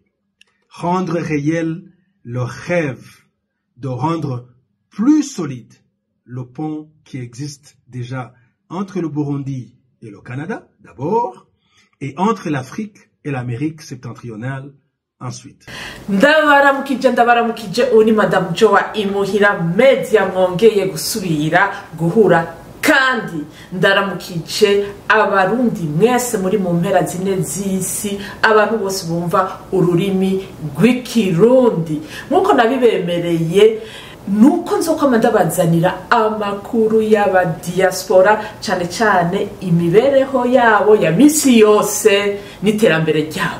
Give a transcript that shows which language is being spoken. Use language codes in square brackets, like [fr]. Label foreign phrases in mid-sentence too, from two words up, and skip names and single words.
[fr] Rendre réel le rêve de rendre plus solide le pont qui existe déjà entre le Burundi et le Canada, d'abord, et entre l'Afrique et l'Amérique septentrionale, ensuite. [rn] Ndabaramukije uni Madame Joa Imuhira media mwongeye gusubira guhura kandi ndaramukije abarundi mwese muri mu mpera zine z'isi abantu bose bumva ururimi rw'ikirundi nkuko nabibemereye nuko nzokoma ndabazanira amakuru y'aba diaspora cyane cyane imibereho yabo ya misi yose n'iterambere ryabo.